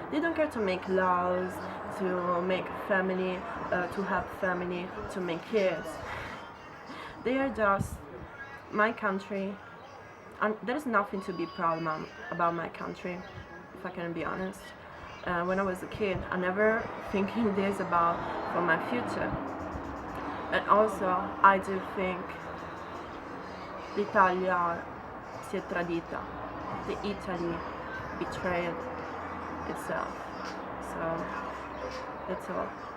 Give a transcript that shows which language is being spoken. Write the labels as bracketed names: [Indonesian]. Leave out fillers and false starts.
[English] They don't care to make laws, to make family, to have family, to make kids. They are just my country, and there is nothing to be proud about my country, if I can be honest. When I was a kid, I never thinking this about for my future. And also, I do think [Italian] l'Italia si è tradita. [English] The Italy betrayed itself. So that's all.